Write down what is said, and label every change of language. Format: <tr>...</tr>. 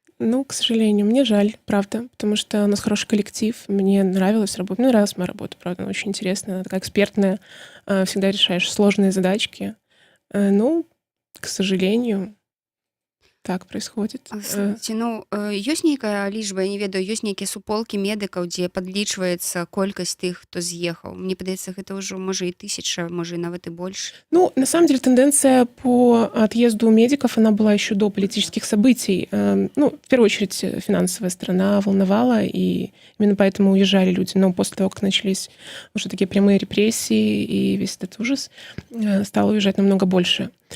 <ru>К сожалению, мне жаль, правда, потому что у нас хороший коллектив, мне нравилась работа, мне нравилась моя работа, правда, она очень интересная, она такая экспертная, всегда решаешь сложные задачки. К сожалению, так происходит.</ru> <be>Слухайте, ёсць нейкая лічба, я не ведаю, ёсць нейкія суполкі медыкаў, дзе падлічваецца колькасць тых, хто з'ехаў. Мне падаецца, гэта ўжо, можа, і 1000, можа, і нават і больш.</be> <ru>На самом деле тенденция по отъезду медиков, она была еще до политических событий. В первую очередь финансовая сторона волновала, и именно поэтому уезжали люди. Но после того, как начались уже такие прямые репрессии и весь этот ужас, стало уезжать намного больше.</ru>